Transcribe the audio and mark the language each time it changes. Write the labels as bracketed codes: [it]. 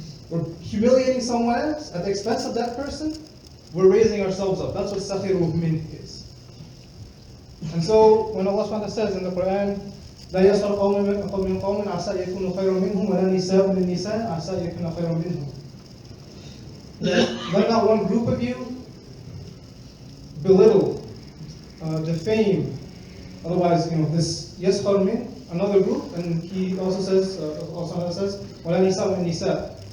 [en] We're humiliating someone else at the expense of that person. We're raising ourselves up. That's what sakhiru min is. And so when Allah Subhanahu Wa Ta'ala says in the Quran, [ar] لا يسخر قوم من قوم عسى أن يكونوا خيرا منهم ولا نساء من نساء عسى أن يكون خيرا منهم. [en] Let not one group of you belittle, defame. Otherwise, this yaskhar min, another group, and he also says, [ar] وَلَا نِسَاء مِن نِسَاء.